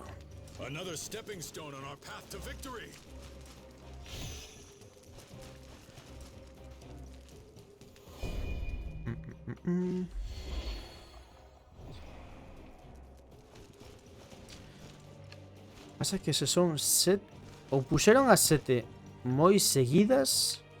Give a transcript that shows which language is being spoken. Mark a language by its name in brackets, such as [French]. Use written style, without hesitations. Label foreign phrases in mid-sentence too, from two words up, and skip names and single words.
[English] Another stepping stone on our path to victory. [Galician] Pasa que se son 7... ou puxeron as 7 moi seguidas.